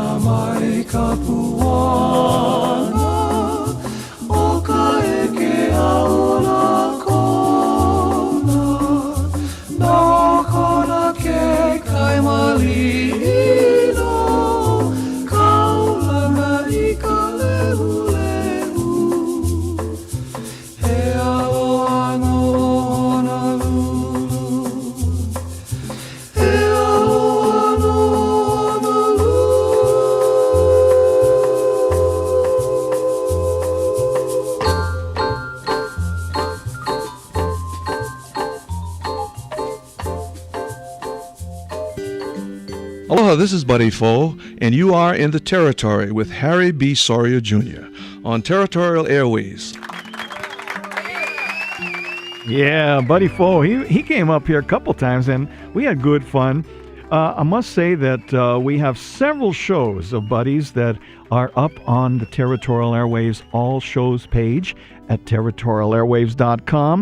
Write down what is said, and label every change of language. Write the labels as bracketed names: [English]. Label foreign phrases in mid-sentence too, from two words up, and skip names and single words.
[Hawaiian] mai ka puana o ka eke aula kona no kona ke kai malino kaulana i ka lehu he aloha no Honolulu he aloha no [English] Aloha, this is Buddy Foe, and you are in the Territory with Harry B. Soria Jr. on Territorial Airways. Yeah, Buddy Foe, he came up here a couple times, and we had good fun. I must say that we have several shows of Buddies that are up on the Territorial Airwaves All Shows page at territorialairwaves.com.